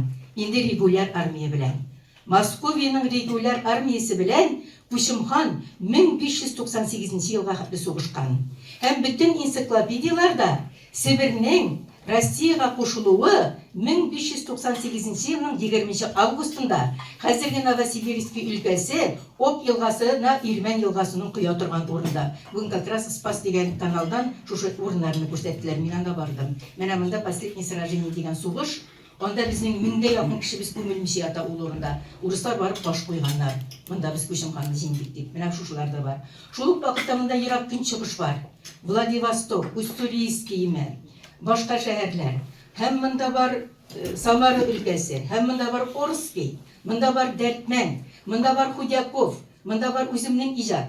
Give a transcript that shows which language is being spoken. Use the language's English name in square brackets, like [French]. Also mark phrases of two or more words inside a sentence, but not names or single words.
[Tatar] Инде регуляр армия белән. Московиянең регуляр армиясе белән Күчемхан 1598 елга хәтле сугышкан. Һәм бөтен энциклопедияларда Сибирнең Россияга кушылуы 1598 елның 20 августында хәзерге Новосибирский өлкәсе Об елгасына Ирмән елгасының куя торган урында. Бүген [Russian] как раз [Tatar] Спас дигән каналдан шушы урыннарны күрсәттеләр. Мин анда бардым. Менә монда [Russian] последний сражение [Tatar] дигән сугыш. Анда безнең 1000гә якын кешебез күмелмичә ята ул урында. Урыслар барып таш куйганнар. Монда без Күчемханны җиңдек дип. Менә шушылар да бар. Шул ук вакытта монда ерак көнчыгыш бар. Владивосток, Уссурийский башка шәһәрләр. Һәм монда бар Самара өлкәсе, һәм монда бар Орский, монда бар Дәртмән, монда бар Худяков, монда бар үземнең иҗат.